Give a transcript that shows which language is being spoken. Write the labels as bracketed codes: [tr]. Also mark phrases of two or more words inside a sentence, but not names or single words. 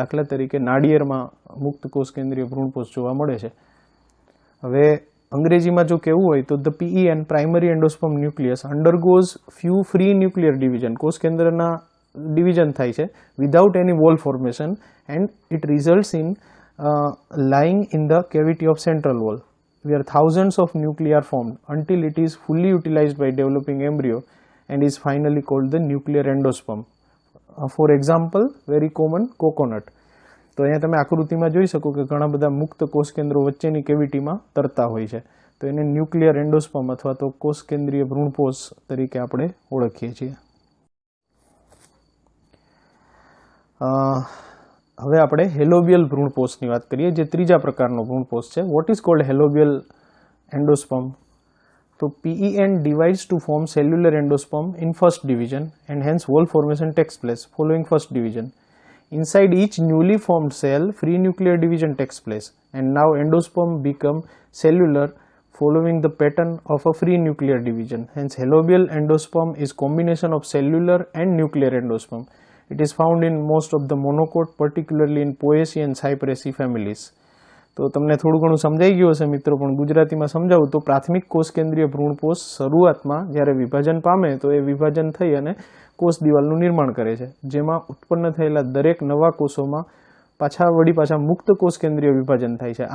[gu] દાખલા તરીકે નાળિયેરમાં મુક્ત કોષ કેન્દ્રીય ભ્રૂણપોષ જોવા મળે છે. હવે અંગ્રેજીમાં જો કહેવું હોય તો [en] the PEN primary endosperm nucleus undergoes few free nuclear division. [gu] કોષ કેન્દ્રના ડિવિઝન થાય છે [en] without any wall formation and it results in lying in the cavity of central wall where thousands of nuclei are formed until it is fully utilized by developing embryo and is finally called the nuclear endosperm. For example, very common coconut. [gu] તો અહીંયા તમે આકૃતિમાં જોઈ શકો કે ઘણા બધા મુક્ત કોષ કેન્દ્રો વચ્ચેની કેવિટીમાં તરતા હોય છે. તો એને [en] nuclear endosperm [gu] અથવા તો કોષ કેન્દ્રીય ભ્રૂણપોષ તરીકે આપણે ઓળખીએ છીએ. હવે આપણે હેલોબિયલ ભ્રૂણપોષની વાત કરીએ, જે ત્રીજા પ્રકારનો ભ્રૂણપોષ છે. [en] What is called halobial endosperm? તો PEN divides to form cellular endosperm in first division and hence wall formation takes place following first division. Inside each newly formed cell, free nuclear division takes place and now endosperm become cellular following the pattern of a free nuclear division. Hence Halobial endosperm is combination of cellular and nuclear endosperm. It is found in most of the monocot, particularly in Poaceae and Cyperaceae families. [gu] તો તમને થોડું ઘણું સમજાઈ ગયું હશે મિત્રો, પણ ગુજરાતીમાં સમજાવું તો પ્રાથમિક કોષ કેન્દ્રીય ભ્રૂણપોષ શરૂઆતમાં જ્યારે વિભાજન પામે તો એ વિભાજન થઈ અને કોષ દિવાલનું નિર્માણ કરે છે, જેમાં ઉત્પન્ન થયેલા દરેક નવા કોષોમાં પાછા મુક્ત કોષ કેન્દ્રીય વિભાજન થાય છે.